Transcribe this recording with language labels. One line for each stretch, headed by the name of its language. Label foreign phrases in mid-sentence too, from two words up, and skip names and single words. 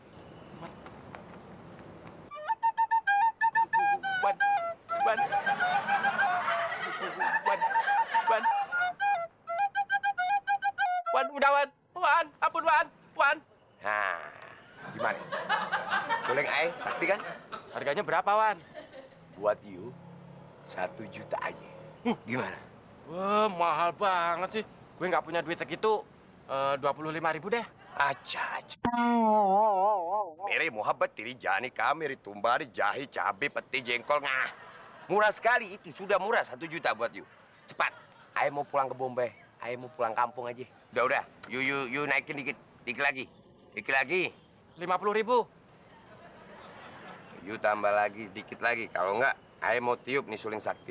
Indonesian: Wan, udah Wan, ampun Wan. Nah, gimana? Suling Ae sakti kan? Harganya berapa, Wan? Buat you 1 juta aja. Gimana? Wah, mahal banget sih. Gue nggak punya duit segitu. 25.000 deh. Acha. Mere mohabbat tiri jani ka, mere tumbari jahe, cabai, peti, jengkol. Ngah. Murah sekali itu, sudah murah 1 juta buat you. Cepat, Ae mau pulang ke Bombay. Ae mau pulang kampung aja. Udah. You naikin dikit lagi. 50.000. You tambah lagi, dikit lagi. Kalau enggak, Ae mau tiup nih suling sakti.